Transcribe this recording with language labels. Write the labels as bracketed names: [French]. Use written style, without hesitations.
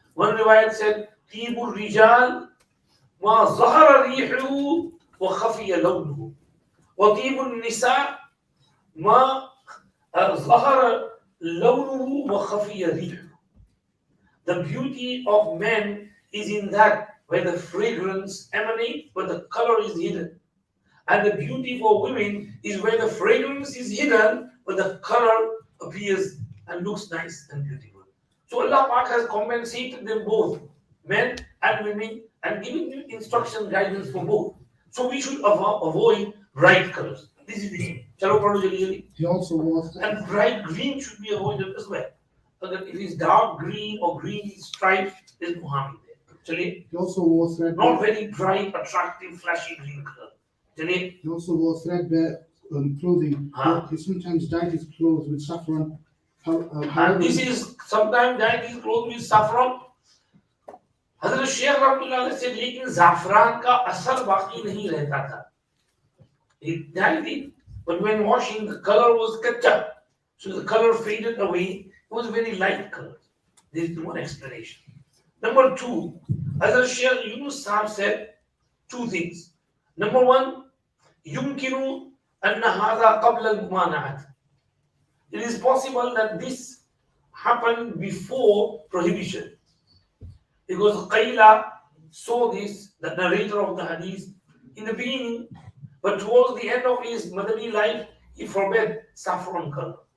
[English] One riwayat said, [Arabic] "Tibur rijal ما ظهر ريحه وخفي لونه وطيب النساء ما ظهر لونه وخفي ريحه." [English] The beauty of men is in that where the fragrance emanates but the color is hidden, and the beauty for women is where the fragrance is hidden but the color appears and looks nice and beautiful. So Allah Pak has compensated them both, men and women, and giving you instruction guidance for both. So we should avoid bright colors. This is the aim. He also wore and bright green should be avoided as well. So that if it's dark green or green stripes, there's no harm in there. He also wore threadbare. Not very bright, attractive, flashy green color. He also wore threadbare clothing. He sometimes dyed his clothes with saffron. And this is sometimes dyed his clothes with saffron. [Hindi] हज़रत शेख रहमतुल्लाह अलैह से लेकिन ज़ाफ़रान का असर बाकी नहीं रहता था. [English] He dyed it, but when washing, the color was kacha, so the color faded away. It was very light color. This is one explanation. Number 2, Hazrat Shaykh Yunus Saheb said 2 things. [Arabic] Number 1, يمكن أن هذا قبل الممانعة. [English] It is possible that this happened before prohibition. Because Qayla saw this, the narrator of the hadith, in the beginning, but towards the end of his Madani life, he forbade saffron color.